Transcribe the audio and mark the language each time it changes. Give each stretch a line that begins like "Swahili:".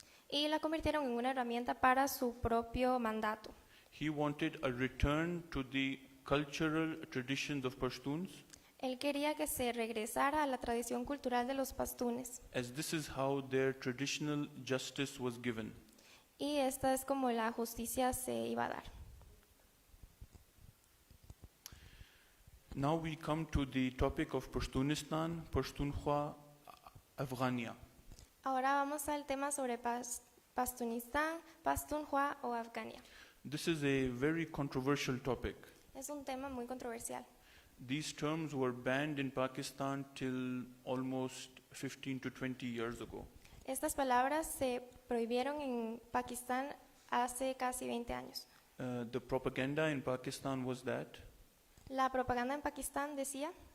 Spanish: y la convirtieron en una herramienta para su propio mandato.
English: He wanted a return to the cultural traditions of Pashtuns,
Spanish: Él quería que se regresara a la tradición cultural de los pastunes.
English: as this is how their traditional justice was given.
Spanish: Y esta es como la justicia se iba a dar.
English: Now we come to the topic of Pashtunistan, Pashtunkhwa, Afghania.
Spanish: Ahora vamos al tema sobre Pastunistán, Pastunkhwa o Afgania.
English: This is a very controversial topic.
Spanish: Es un tema muy controversial.
English: These terms were banned in Pakistan till almost 15 to 20 years ago.
Spanish: Estas palabras se prohibieron en Pakistán hace casi 20 años.
English: The propaganda in Pakistan was that
Spanish: La propaganda en Pakistán decía